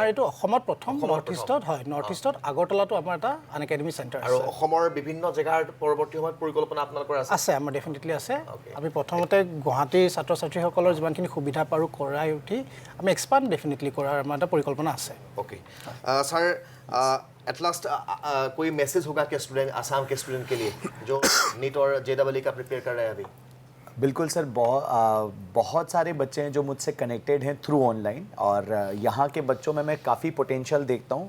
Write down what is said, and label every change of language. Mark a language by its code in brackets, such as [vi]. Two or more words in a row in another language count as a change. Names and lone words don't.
[as] আমাৰ এইটো অসমত প্ৰথম, নৰ্থ ইষ্টত হয়। নৰ্থ ইষ্টত আগৰতলাতো আমাৰ এটা আন [en] academy center [as] আছে। আৰু অসমৰ বিভিন্ন জেগাৰ পৰৱৰ্তী সময়ত পৰিকল্পনা আপোনালোকৰ আছে? আছে, আমাৰ ডেফিনেটলি আছে। আমি প্ৰথমতে গুৱাহাটীৰ ছাত্ৰ ছাত্ৰীসকলৰ যিমানখিনি সুবিধা পাৰোঁ কৰাই উঠি আমি [en] expand definitely [as] কৰাৰ আমাৰ এটা পৰিকল্পনা আছে। [en] okay sir, at last [hi] कोई मैसेज होगा क्या स्टूडेंट, आसाम के स्टूडेंट के लिए जो नीट और JEE का प्रिपेयर कर रहे हैं अभी? बिल्कुल सर, बहुत सारे बच्चे हैं जो मुझसे कनेक्टेड हैं [en] through online, [hi] और यहाँ के बच्चों में मैं काफ़ी पोटेंशियल देखता हूँ।